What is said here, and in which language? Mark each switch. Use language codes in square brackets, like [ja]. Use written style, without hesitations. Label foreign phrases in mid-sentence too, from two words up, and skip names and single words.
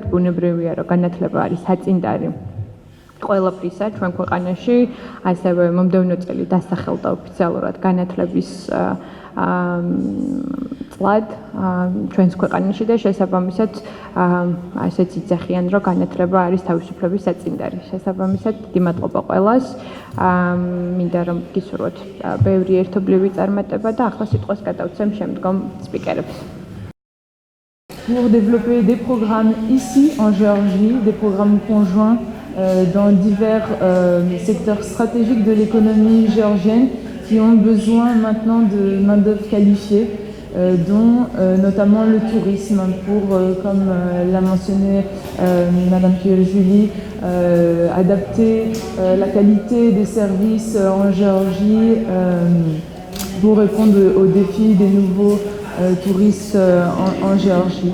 [ka] ბუნებრივია, რომ განათლება არის საწინდარი ყველაფრისა ჩვენ ქვეყანაში, ასევე მომდევნო წელი დასახელდა ოფიციალურად განათლების წლად ჩვენს ქვეყანაში და შესაბამისად ასეც იძახიან, რომ განათლება არის თავისუფლების საწინდარი. შესაბამისად, დიდი მადლობა ყველას. მინდა რომ გისურვოთ ბევრი ერთობლივი წარმატება და ახლა სიტყვას გადავცემ შემდგომ სპიკერებს. [fr] Pour développer des programmes ici en Géorgie, des programmes conjoints dans divers secteurs stratégiques de l'économie géorgienne qui ont besoin maintenant de main-d'œuvre qualifiée, dont notamment le tourisme, pour, comme l'a mentionné Madame Julie, adapter la qualité des services en Géorgie pour répondre aux défis des nouveaux touristes en Géorgie.